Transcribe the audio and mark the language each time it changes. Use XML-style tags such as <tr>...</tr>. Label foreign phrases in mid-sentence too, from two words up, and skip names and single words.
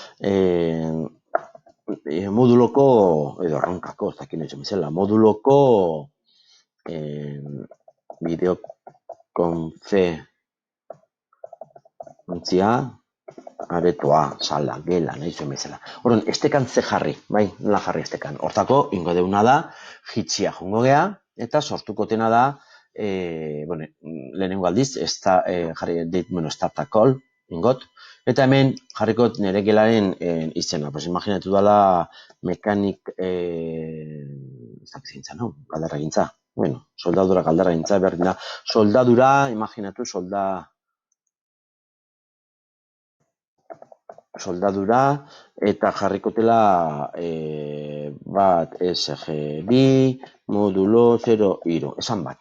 <eu>moduloko, edo arronkako, ez dakit nizun bezala, moduloko bideokonferentzia, aretoa, sala, gela, nahi zuen bezala. Horren, estekan ze jarri, nola jarri estekan. Hortako, ingo deuna da, Jitsia jongo gea, eta sortukotena da, lehenengo aldiz,</eu> <en>start a call,</en> <eu>ingot, eta hemen jarrikot nire gelaren izena. Imaginatu dela mekanik, galdarra gintza. Soldadura galdarra gintza, berdina. Soldadura, imaginatu, soldadura, eta jarrikotela bat SG2, modulo 0, hiru, esan bat.</eu>